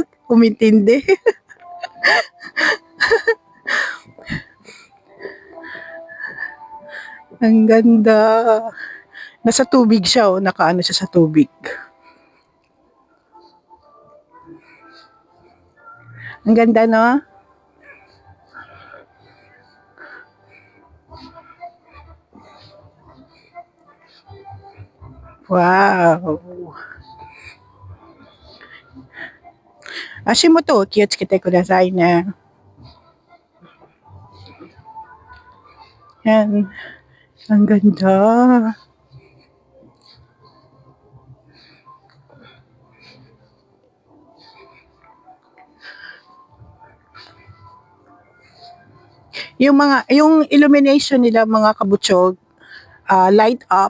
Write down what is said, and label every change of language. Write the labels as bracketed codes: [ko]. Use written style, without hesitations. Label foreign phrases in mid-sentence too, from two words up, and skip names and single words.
[tl] Umintindi. Ang ganda. Nasa tubig siya, oh. Nakaano siya sa tubig. Ang ganda, no? Wow. [ja] 足元を気をつけてくださいね。Yan. [tl] Ang ganda. Yung illumination nila mga kabutsog, [en] light up.